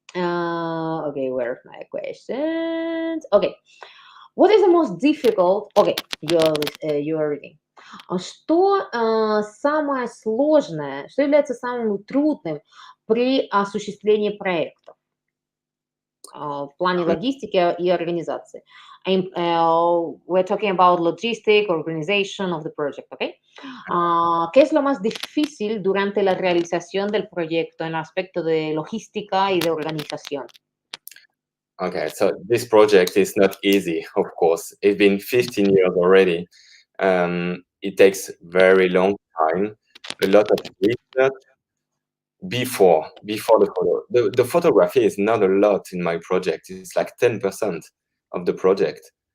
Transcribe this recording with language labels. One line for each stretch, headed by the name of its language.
English: Okay, where are my questions? Okay. What is the most difficult? Okay, you are reading.
Russian: Что самое сложное, что является самым трудным при осуществлении проектов в плане логистики и организации?
English: We're talking about logistic, organization of the project, okay?
Spanish: ¿Qué es lo más difícil durante la realización del proyecto en el aspecto de logística y de organización?
English: Okay, so this project is not easy, of course. It's been 15 years already. It takes very long time, a lot of research before the photo. The photography is not a lot in my project. It's like 10% of the project.